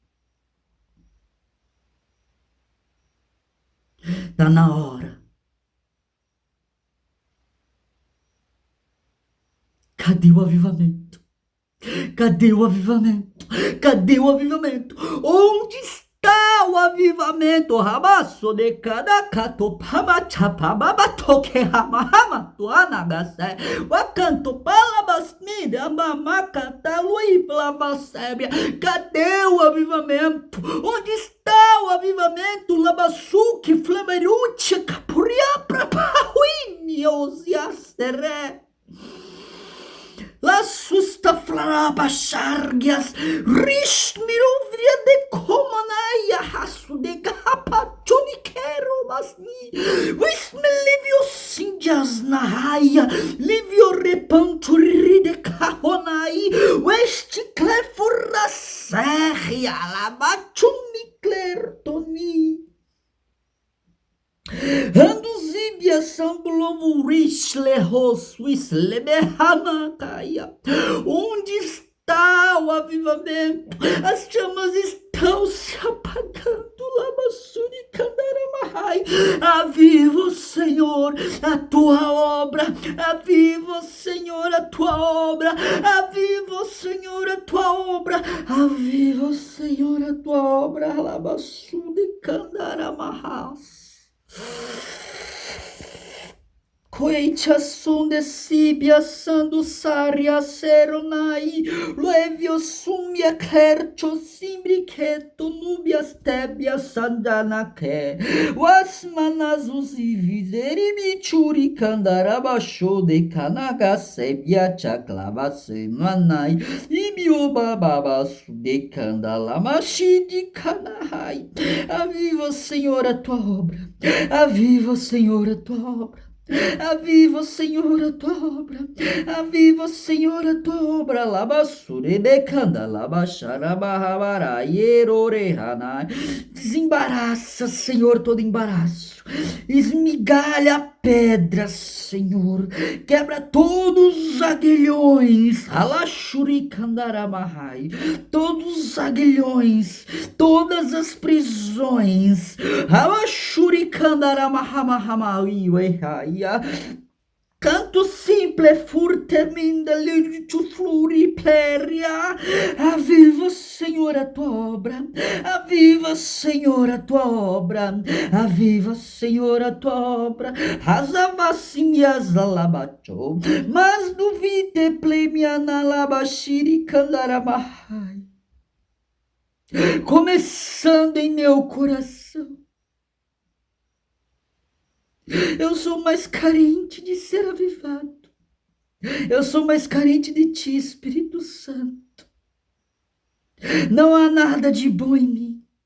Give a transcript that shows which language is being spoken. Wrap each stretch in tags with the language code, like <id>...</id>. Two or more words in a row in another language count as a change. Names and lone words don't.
<pt>Está na hora. Cadê o avivamento? Cadê o avivamento? Cadê o avivamento? Onde está o avivamento? Rabaço de cada cato pabachapababatoque ramahama tuanagasé. Wakanto palabasnida mamacata lui flavasébia. Cadê o avivamento? Onde está o avivamento? Labassuque flameruche capuria prapahuini osiaseré. La susta flaba chargias, rish miruvria de comanaya, hasu de capachoniquero masni, wisme livio sinjas nahaya, livio repanturi de kahonai, westi clefura serria, labachunicler toni. Anduzi Síbia Sambulovurish Roswislebehamakaia. Onde está o avivamento? As chamas estão se apagando. Labassurikandaramahai. Aviva, Senhor, a tua obra. Aviva, Senhor, a tua obra. Aviva, Senhor, a tua obra. Aviva, Senhor, a tua obra. Labassurikandaramahas. Coitia sunde sibia sandu saria seronai, luevio sumia clercho simbriqueto nubias tebia sandanake, wasmanas usivizeri michuri candarabasho de canaga sebia chaclava semanai, ibioba babasu de candalamashi de canahai. Aviva, Senhor, a tua obra. Aviva, Senhor, a tua obra. Aviva, Senhor, a tua obra. Aviva, Senhor, a tua obra. Labassure becanda, labaxarabahabara, ierorehanai. Desembaraça, Senhor, todo embaraço. Esmigalha a pedra, Senhor. Quebra todos os aguilhões. Alachuricandaramahai. Todos os aguilhões. Todas as prisões. Alachuricandaramahamahamai. Canto simple furteminda liritu floripléria. Aviva, Senhor, a tua obra. Aviva, Senhor, a tua obra. Aviva, Senhor, a tua obra. Razavassinhas alabacho. Mas duvide plemiana labashiri candaramahai. Começando em meu coração. Eu sou mais carente de ser avivado. Eu sou mais carente de ti, Espírito Santo. Não há nada de bom em mim.</pt>